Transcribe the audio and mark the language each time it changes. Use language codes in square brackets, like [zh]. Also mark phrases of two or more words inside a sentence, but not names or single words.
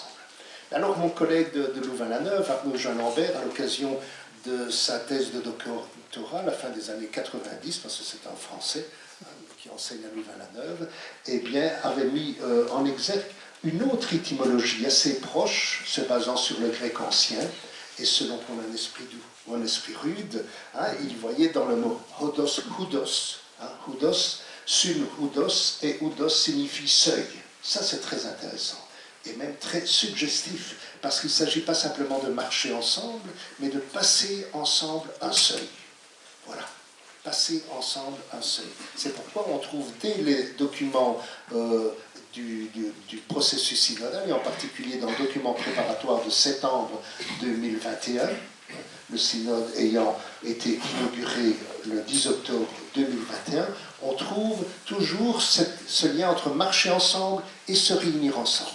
[fr] Alors mon collègue de Louvain-la-Neuve, Arnaud Jean-Lambert, à l'occasion de sa thèse de doctorat à la fin des années 90, parce que c'est un Français qui enseigne à Louvain-la-Neuve, avait mis en exergue une autre étymologie assez proche, se basant sur le grec ancien, et selon qu'on a un esprit ou un esprit rude, hein, il voyait dans le mot hodos, hudos, hein, hudos, sun, hudos, et hudos signifie seuil. Ça, c'est très intéressant, et même très suggestif, parce qu'il ne s'agit pas simplement de marcher ensemble, mais de passer ensemble un seuil. Voilà. Passer ensemble un seuil. C'est pourquoi on trouve dès les documents du processus synodal, et en particulier dans le document préparatoire de septembre 2021, le synode ayant été inauguré le 10 octobre 2021, on trouve toujours ce lien entre marcher ensemble et se réunir ensemble.